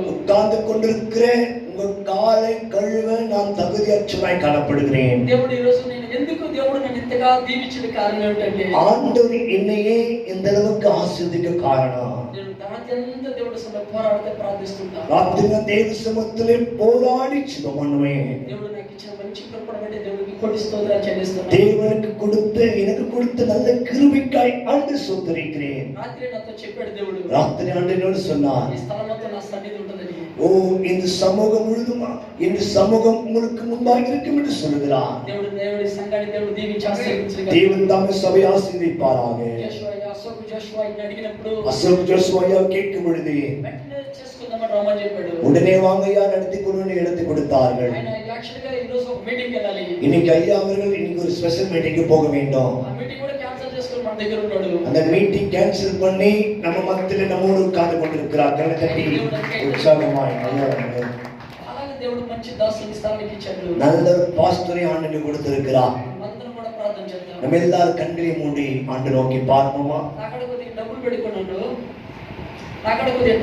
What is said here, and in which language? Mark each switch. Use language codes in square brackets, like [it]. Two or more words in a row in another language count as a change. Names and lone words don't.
[ta] உட்கார்ந்து கொண்டிருக்கிற உங்க காலை கழுவ நான் தகுதியற்றவனாய் காணப்படுகிறேன். [te] దేవుడు ఈ రోజు నేను ఎందుకు దేవుడు నన్ను ఇంతగా దీవించిన కారణం ఏమిటంటే [ta] ஆண்டவர் என்னையே இந்த அளவுக்கு ஆசீர்வதிக்க காரணம். [te] నేను దానంత దేవుడి సన్నిధిలో పోరాడితే ప్రార్థిస్తుంటా. [ta] ராத்திரி தேவ சமூகத்திலே போராடி ஜெபம் பண்ணுவேன். [te] దేవుడు నాకు ఇచ్చిన మంచి కృపను బట్టి దేవుడికి కోటి స్తోత్రాలు చెల్లిస్తున్నాను. [ta] தேவனுக்கு எனக்கு கொடுத்த நல்ல கிருபைக்காய் ஆண்டவரை ஸ்தோத்திரிக்கிறேன். [te] రాత్రి నాతో చెప్పాడు దేవుడు, [ta] ராத்திரி ஆண்டவரோடு சொன்னார், [te] ఈ స్థలమంతా నా సన్నిధి ఉంటుందని. [ta] ஓ இந்த சமூகம் முழுதுமா இந்த சமூகம் உங்களுக்கு முன்பாக இருக்கும் என்று சொல்கிறார். [te] దేవుడి సంఘాన్ని దేవుడు దీవించి ఆశీర్వదించగా [ta] தேவன் தாமே சபை ஆசீர்வதிப்பாராக. [te] జోషువా ఇన్ని అడిగినప్పుడు [ta] அசோக் ஜோசுவா கேட்கும் பொழுது [te] వెంటనే చేసుకుందామని రమ్మని చెప్పాడు. [ta] உடனே வாங்கய்யா நடத்தி கொண்டு எடுத்து கொடுத்தார்கள். [te] ఆయన యాక్చువల్ గా ఈ రోజు ఒక మీటింగ్ వెళ్ళాలి. [ta] இன்னைக்கு ஐயா அவர்கள் இன்னைக்கு ஒரு ஸ்பெஷல் மீட்டிங்க்கு போக வேண்டும். [te] ఆ మీటింగ్ కూడా క్యాన్సిల్ చేసుకొని మన దగ్గర ఉన్నాడు. [ta] அந்த மீட்டிங் கேன்சல் பண்ணி நம்ம மத்தியில நம்மோடு உட்கார்ந்து கொண்டிருக்கிறார். கட்டி உற்சாகமாய் [te] అలాగే దేవుడు మంచి దాసుని స్థానానికి ఇచ్చాడు. [ta] நல்ல பாஸ்டரை ஆண்டவருக்கு கொடுத்திருக்கிறார். [te] అందరం కూడా ప్రార్థన చేద్దాం. [ta] நம்ம எல்லாரும் கண்களை மூடி ஆண்டு நோக்கி பார்ப்போமா? [te] అక్కడ కొద్దిగా డబ్బులు పెట్టుకున్నాడు. అక్కడ కొద్దిగా